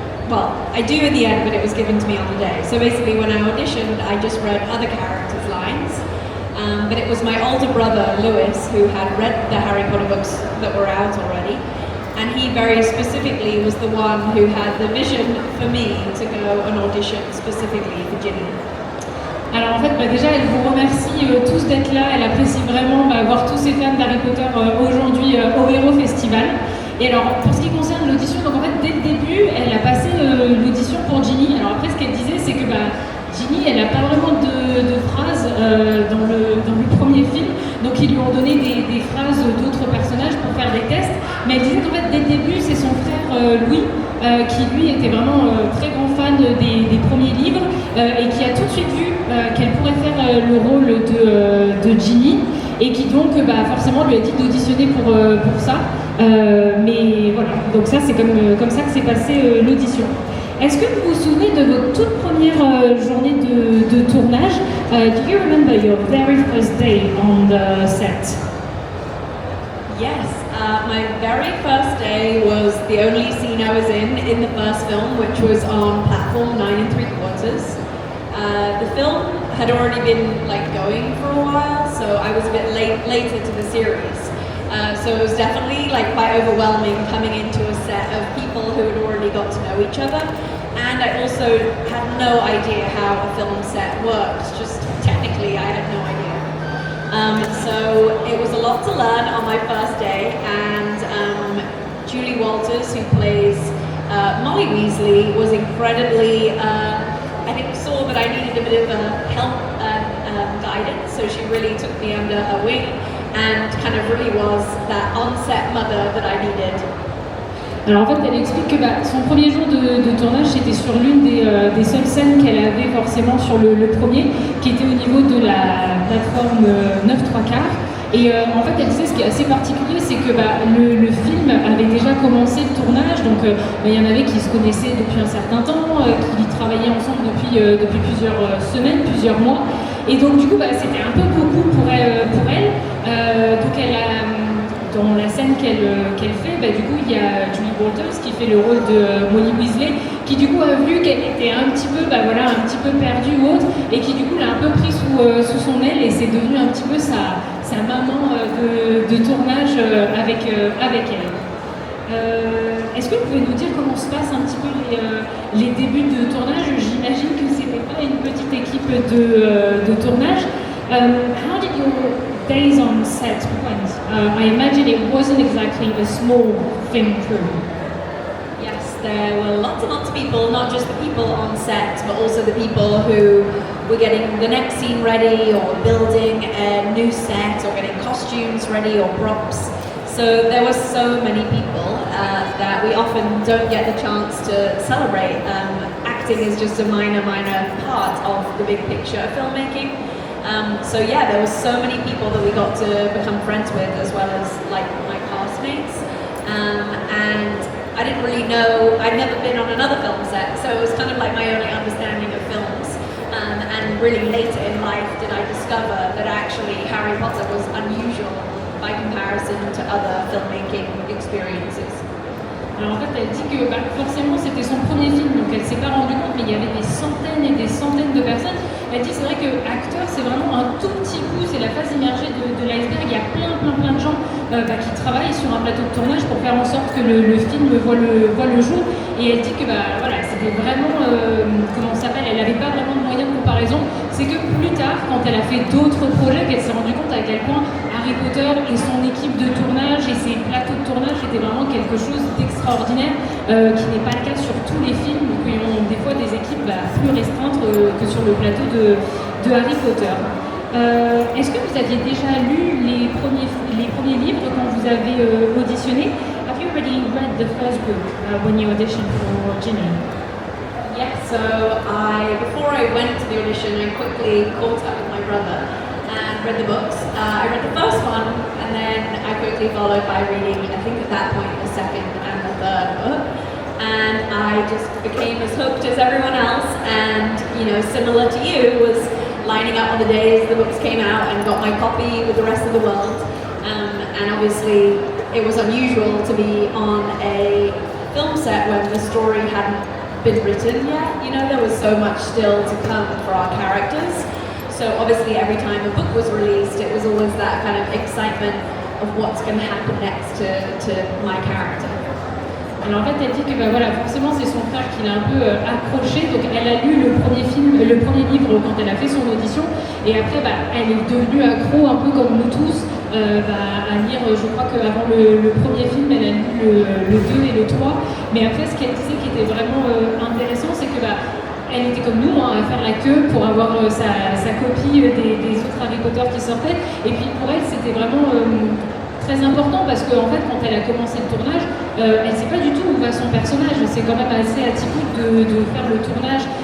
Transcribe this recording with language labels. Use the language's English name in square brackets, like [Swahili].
[English] Well, I do at the end, but it was given to me on the day. So basically when I auditioned, I just read other characters' lines. But it was my older brother, Lewis, who had read the Harry Potter books that were out already. And he very specifically was the one who had the vision for me to go and audition specifically for Ginny. [French] Alors en fait, déjà, elle vous remercie tous d'être là. Elle apprécie vraiment voir tous ces fans d'Harry Potter aujourd'hui au Hero Festival. Et alors, pour ce qui concerne l'audition, donc en fait, dès le début, elle a passé l'audition pour Ginny. Alors après, ce qu'elle disait, c'est que Ginny, elle n'a pas vraiment de phrases dans le premier film, donc ils lui ont donné des phrases d'autres personnages pour faire des tests, mais elle disait qu'en fait dès le début c'est son frère Louis qui lui était vraiment très grand fan des premiers livres et qui a tout de suite vu qu'elle pourrait faire le rôle de Ginny. et qui donc forcément lui a dit d'auditionner pour ça. Mais voilà, donc ça c'est comme ça que s'est passée l'audition. Est-ce que vous vous souvenez de votre toute première journée de tournage? [English] Do you remember your very first day on the set? Yes, my very first day was the only scene I was in the first film, which was on platform 9 3/4. The film had already been going for a while, so I was a bit later to the series. So it was definitely quite overwhelming coming into a set of people who had already got to know each other, and I also had no idea how a film set worked. Just technically, I had no idea. So it was a lot to learn on my first day, and Julie Walters, who plays Molly Weasley, was incredibly, I think, saw that I needed a bit of help and guidance, so she really took me under her wing and kind of really was that on-set mother that I needed. [French] Alors en fait, elle explique que son premier jour de tournage, c'était sur l'une des seules scènes qu'elle avait forcément sur le premier, qui était au niveau de la plateforme 9 3/4. Et en fait, elle disait ce qui est assez particulier, c'est que le film avait déjà commencé le tournage, donc il y en avait qui se connaissaient depuis un certain temps, qui travaillaient ensemble depuis plusieurs semaines, plusieurs mois. Et donc du coup, c'était un peu beaucoup pour elle. Donc elle a... Dans la scène qu'elle fait, du coup, il y a Julie Walters qui fait le rôle de Bonnie Weasley, qui du coup a vu qu'elle était un petit peu perdue ou autre, et qui du coup l'a un peu pris sous son aile, et c'est devenu un petit peu sa maman de tournage avec elle. Est-ce que vous pouvez nous dire comment se passent un petit peu les débuts de tournage? J'imagine que c'était pas une petite équipe de tournage. [English] How did your days on set went? I imagine it wasn't exactly a small film crew. Yes, there were lots and lots of people, not just the people on set, but also the people who were getting the next scene ready, or building a new set, or getting costumes ready, or props. So there were so many people that we often don't get the chance to celebrate. Acting is just a minor part of the big picture of filmmaking. So yeah, there were so many people that we got to become friends with, as well as my castmates. And I didn't really know, I'd never been on another film set, so it was kind of my only understanding of films. And really later in life did I discover that actually Harry Potter was unusual by comparison to other filmmaking experiences. [French] Alors en fait, elle dit que forcément c'était son premier film, donc elle s'est pas rendue compte, mais il y avait des centaines et des centaines de personnes. Elle dit c'est vrai que acteur c'est vraiment un tout petit bout, c'est la face immergée de l'iceberg. Il y a plein de gens qui travaillent sur un plateau de tournage pour faire en sorte que le film voit le jour. Et elle dit que voilà, c'était vraiment, comment ça s'appelle, elle n'avait pas vraiment de moyen de comparaison. C'est que plus tard, quand elle a fait d'autres projets, qu'elle s'est rendue compte à quel point Harry Potter et son équipe de tournage et ses plateaux de tournage étaient vraiment quelque chose d'extraordinaire, qui n'est pas le cas sur tous les films, qui ont des fois des équipes plus restreintes que sur le plateau de Harry Potter. Est-ce que vous aviez déjà lu les premiers livres quand vous avez auditionné? [English] Have you already read the first book when you auditioned for Ginny? Yes, so before I went to the audition, I quickly caught up with my brother and read the books. I read the first one, and then I quickly followed by reading, I think at that point, the second and the third book. And I just became as hooked as everyone else, and similar to you, was lining up on the days the books came out and got my copy with the rest of the world. And obviously it was unusual to be on a film set when the story hadn't been written yet. There was so much still to come for our characters. So obviously every time a book was released, it was always that kind of excitement of what's going to happen next to my character. [French] Alors en fait, elle dit que voilà, forcément c'est son frère qui l'a un peu accroché, donc elle a lu le premier livre quand elle a fait son audition, et après elle est devenue accro un peu comme nous tous à lire. Je crois qu'avant le premier film, elle a lu le 2 et le 3, mais après ce qu'elle disait qui était vraiment intéressant, c'est que elle était comme nous, à faire la queue pour avoir sa copie des autres Harry Potter qui sortaient, et puis pour elle c'était vraiment très important parce qu'en fait quand elle a commencé le tournage, elle ne sait pas du tout où va son personnage. C'est quand même assez atypique de faire le tournage